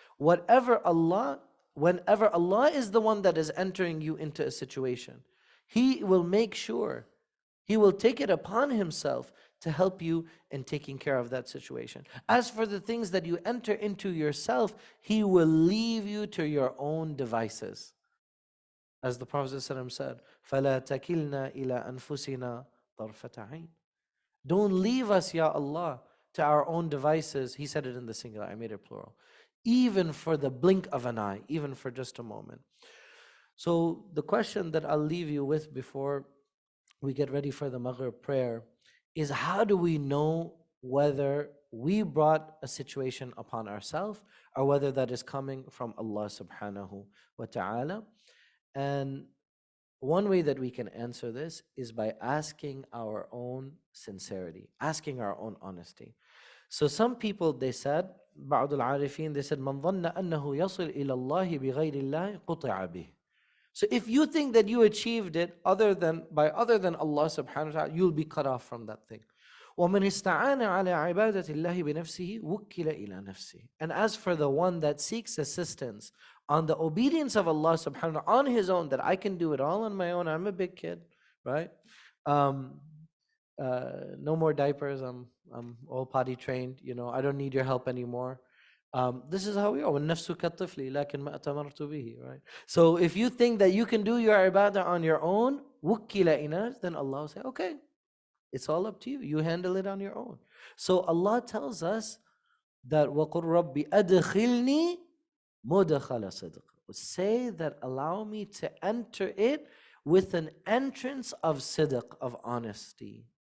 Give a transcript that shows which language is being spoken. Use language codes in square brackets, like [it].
[en] Whenever Allah is the one that is entering you into a situation, He will make sure, He will take it upon Himself to help you in taking care of that situation. As for the things that you enter into yourself, He will leave you to your own devices. As the Prophet ﷺ said, [ar] فَلَا تَكِلْنَا إِلَىٰ أَنفُسِنَا طَرْفَةَ عَيْنٍ. [en] Don't leave us, Ya Allah, to our own devices. He said it in the singular, I made it plural. Even for the blink of an eye, even for just a moment. So the question that I'll leave you with before we get ready for the Maghrib prayer is, how do we know whether we brought a situation upon ourselves or whether that is coming from Allah subhanahu wa ta'ala? And one way that we can answer this is by asking our own sincerity, asking our own honesty. So some people, they said, [ar] بعض العارفين, [en] they said, [ar] من ظن أنه يصل إلى الله بغير الله قطع به. [en] So if you think that you achieved it other than Allah subhanahu wa ta'ala, you'll be cut off from that thing. [ar] وَمَنْ اسْتَعَانَ عَلَى عِبَادَةِ اللَّهِ بِنَفْسِهِ وُكِّلَ إِلَى نَفْسِهِ. [en] And as for the one that seeks assistance on the obedience of Allah subhanahu wa ta'ala on his own, that I can do it all on my own, I'm a big kid, right? No more diapers, I'm all potty trained, I don't need your help anymore. This is how we are. [ar] وَالنَّفْسُ كَالطِّفْلِ لَكِنْ مَا أَتَمَرْتُ بِهِ, [en] right? So if you think that you can do your ibadah on your own, [ar] وُكِّلَ إِنَا, [en] then Allah will say, okay, it's all up to you. You handle it on your own. So Allah tells us that [ar] وَقُلْ رَبِّ أَدْخِلْنِي مُدْخَلَ صِدْقٍ. [en] Say that, allow me to enter it with an entrance of sidq, of honesty.